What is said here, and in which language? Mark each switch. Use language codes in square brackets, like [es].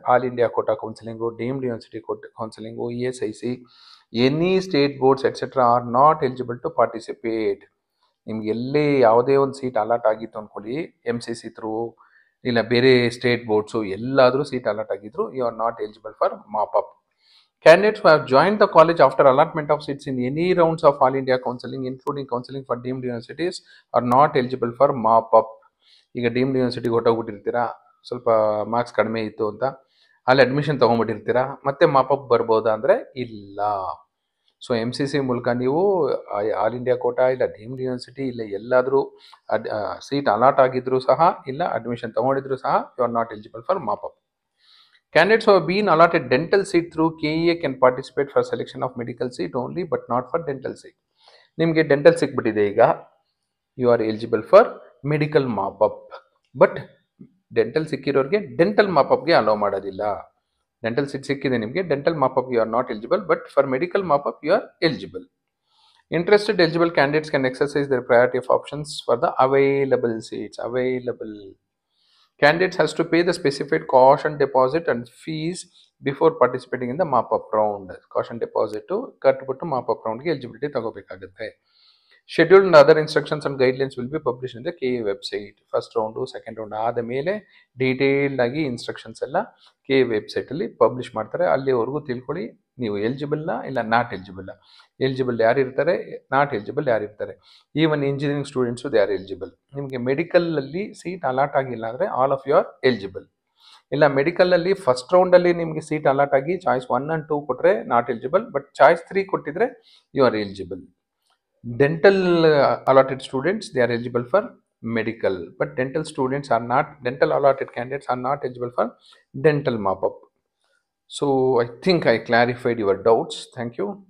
[en] All India quota counselling, deemed university counselling, ESIC, any state boards etcetera are not eligible to participate. [kn] ನಿಮ್ಗೆ ಎಲ್ಲೇ ಯಾವುದೇ ಒಂದು seat allot ಆಗಿತ್ತು ಅಂದ್ಕೊಳ್ಳಿ, MCC through ಇಲ್ಲ ಬೇರೆ ಸ್ಟೇಟ್ ಬೋರ್ಡ್ಸು ಎಲ್ಲಾದರೂ ಸೀಟ್ ಅಲಾಟ್ ಆಗಿದ್ರು, [en] You are not eligible for mop-up. Candidates who have joined the college after allotment of seats in any rounds of All India Counseling, including counseling for deemed universities, are not eligible for mop-up. [kn] ಈಗ deemed ಯೂನಿವರ್ಸಿಟಿಗೆ ಹೊಟ್ಟೋಗ್ಬಿಟ್ಟಿರ್ತೀರಾ, ಸ್ವಲ್ಪ marks ಕಡಿಮೆ ಇತ್ತು ಅಂತ, ಅಲ್ಲಿ admission ತೊಗೊಂಡ್ಬಿಟ್ಟಿರ್ತೀರಾ, ಮತ್ತೆ mop-up ಬರ್ಬೋದಾ ಅಂದರೆ ಇಲ್ಲ. ಸೊ MCC ಮೂಲಕ ನೀವು ಆಲ್ ಇಂಡಿಯಾ ಕೋಟಾ ಇಲ್ಲ ಡೀಮ್ಡ್ ಯೂನಿವರ್ಸಿಟಿ ಇಲ್ಲ ಎಲ್ಲಾದರೂ ಸೀಟ್ ಅಲಾಟ್ ಆಗಿದ್ರು ಸಹ ಇಲ್ಲ ಅಡ್ಮಿಷನ್ ತೊಗೊಂಡಿದ್ರು ಸಹ [en] You are not eligible for mop-up. Candidates who have been allotted dental seat through KEA can participate for selection of medical seat only, but not for dental seat. [kn] ನಿಮಗೆ dental ಸಿಕ್ಬಿಟ್ಟಿದೆ, ಈಗ [en] You are eligible for medical mop-up. [kn] But dental ಸಿಕ್ಕಿರೋರಿಗೆ dental ಮಾಪಪ್ಗೆ hello ಮಾಡೋದಿಲ್ಲ. [en] dental seat [kn] ಸಿಕ್ಕಿದೆ ನಿಮಗೆ, [en] Dental mop-up you are not eligible, but for medical mop-up you are eligible. Interested eligible candidates can exercise their priority of options for the available seats. Available. Candidates has to pay the specified caution deposit and fees before participating in the mop-up round. [kn] Caution deposit ಕಟ್ಬಿಟ್ಟು mop-up roundಗೆ eligibility ತಗೋಬೇಕಾಗುತ್ತೆ. [en] Schedule and other instructions and guidelines will be published in the KE website. [kn] First round second round ಆದ ಮೇಲೆ detailed ಆಗಿ instructions ಎಲ್ಲ KE ವೆಬ್ಸೈಟಲ್ಲಿ publish ಮಾಡ್ತಾರೆ. ಅಲ್ಲಿವರೆಗೂ ತಿಳ್ಕೊಳ್ಳಿ ನೀವು ಎಲಿಜಿಬಲ್ನ ಇಲ್ಲ ನಾಟ್ ಎಲಿಜಿಬಲ್. ಎಲಿಜಿಬಲ್ ಯಾರು ಇರ್ತಾರೆ, ನಾಟ್ ಎಲಿಜಿಬಲ್ ಯಾರು ಇರ್ತಾರೆ. [en] Even engineering students they are eligible. [kn] ನಿಮಗೆ ಮೆಡಿಕಲಲ್ಲಿ ಸೀಟ್ ಅಲಾಟ್ ಆಗಿಲ್ಲ ಅಂದರೆ [en] All of you are eligible. [kn] ಇಲ್ಲ ಮೆಡಿಕಲಲ್ಲಿ ಫಸ್ಟ್ ರೌಂಡಲ್ಲಿ ನಿಮಗೆ ಸೀಟ್ ಅಲಾಟ್ ಆಗಿ ಚಾಯ್ಸ್ 1 and 2 ಕೊಟ್ಟರೆ [en] not eligible, [kn] ಬಟ್ ಚಾಯ್ಸ್ 3 ಕೊಟ್ಟಿದ್ರೆ [en] You are eligible. Dental allotted students, they are eligible for medical, but dental students are not, dental allotted candidates are not eligible for dental mop-up. So I think I clarified your doubts. Thank you.